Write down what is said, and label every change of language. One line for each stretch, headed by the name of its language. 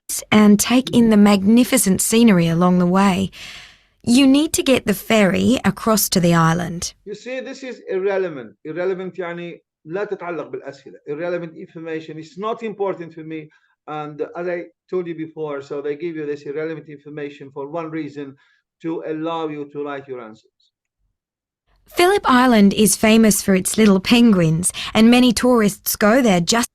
English: And take in the magnificent scenery along the way. You need to get the ferry across to the island. You see, this is irrelevant.
Arabic: Irrelevant يعني لا تتعلق بالأسئلة.
English: Irrelevant information is not important for me. And as I told you before, so they give you this irrelevant information for one reason, to allow you to write your answers. Phillip Island is famous for its little penguins, and many tourists go there just...